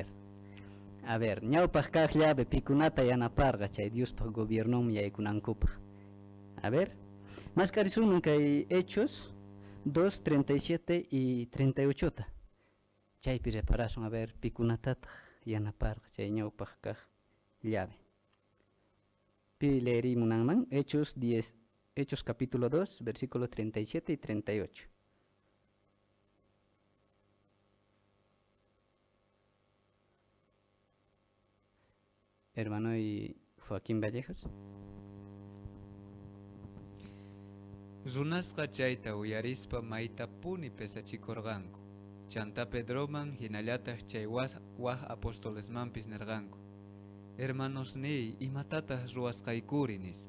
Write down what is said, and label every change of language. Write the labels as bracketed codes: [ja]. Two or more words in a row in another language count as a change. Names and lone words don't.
[es] A ver, [qu] ñawpaq kaq llave pikunata yanaparqa chay Diospaq gobiernoman yaykunankupaq. [es] A ver, [qu] mascarisunman kay Hechos 2, 37 y 38. Chaypi reparasun [es] a ver [qu] pikunatataq yanaparqa chay ñawpaq kaq llave. Pi leerimunanman Hechos [es] capítulo 2, versículo 37 y 38. Hermano y Joaquín Vallejos. [qu] Runasqa chayta uyarispa maytapuni pesachikurqanku. Chanta Pedroman hinallataq chay waq apostolesmanpis nirqanku. Hermanos niy imatataq ruwasqaykuri nispa.